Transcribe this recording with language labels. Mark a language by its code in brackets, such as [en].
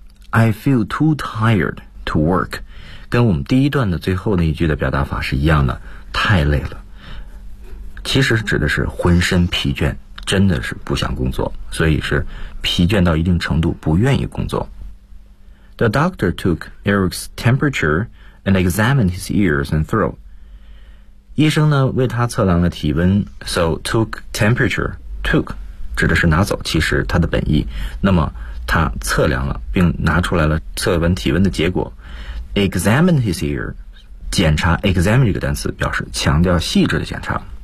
[en] I feel too tired to work. [zh] 跟我们第一段的最后那一句的表达法是一样的，太累了，其实指的是浑身疲倦，真的是不想工作，所以是疲倦到一定程度不愿意工作。 [en] The doctor took Eric's temperature and examined his ears and throat. [zh] 医生呢为他测量了体温。 [en] So took temperature, [zh] took 指的是拿走，其实他的本意，那么他测量了并拿出来了测温体温的结果。 [en] Examine his ear, [zh] 检查 examine 这个单词表示强调细致的检查。